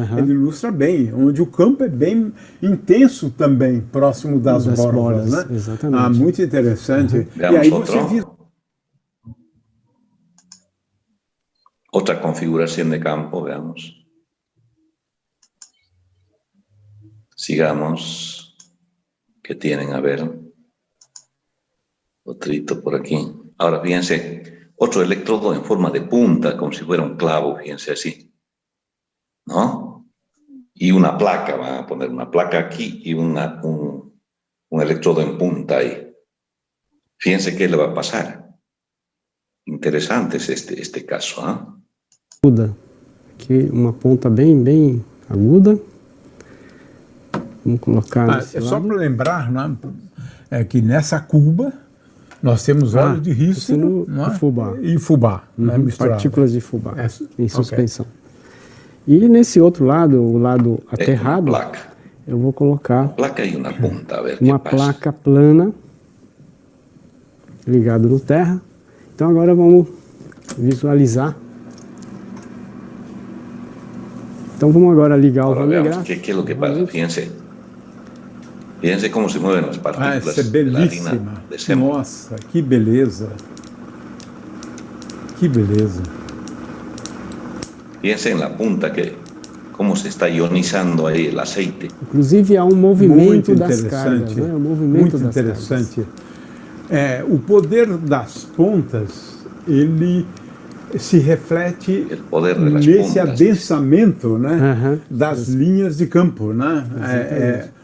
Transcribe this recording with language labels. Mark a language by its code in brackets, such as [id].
[pt] Ele ilustra bem, onde o campo é bem intenso também, próximo das bordas, né? Exatamente. Muito interessante. E [es] Veamos [pt] aí você viu outra configuração de campo, [es] veamos. Sigamos. Que tienen, a ver, otrito por aquí. Ahora, fíjense, otro electrodo en forma de punta, como si fuera un clavo, fíjense así, ¿no? Y una placa, van a poner una placa aquí y un electrodo en punta ahí. Fíjense qué le va a pasar. Interesante es este caso, ¿ah? Aguda. [pt] Aqui uma ponta bem aguda. Vamos colocar só para lembrar, né, que nessa cuba nós temos óleo de rícino e fubá, né, partículas de fubá em suspensão. E nesse outro lado, o lado aterrado, eu vou colocar uma placa plana ligada no terra. Então agora vamos visualizar. Então vamos agora ligar o Van de Graaff. [es] ¿Qué es lo que pasa? Fíjense cómo se mueven las partículas [pt] essa é belíssima. [es] de la harina de semo. [pt] Nossa, que beleza. Que beleza. [es] Fíjense en la punta cómo se está ionizando ahí el aceite. [pt] Inclusive há um movimento das cargas, né? Muito interessante. O poder das pontas, ele se reflete nesse adensamento, né, das linhas de campo, né?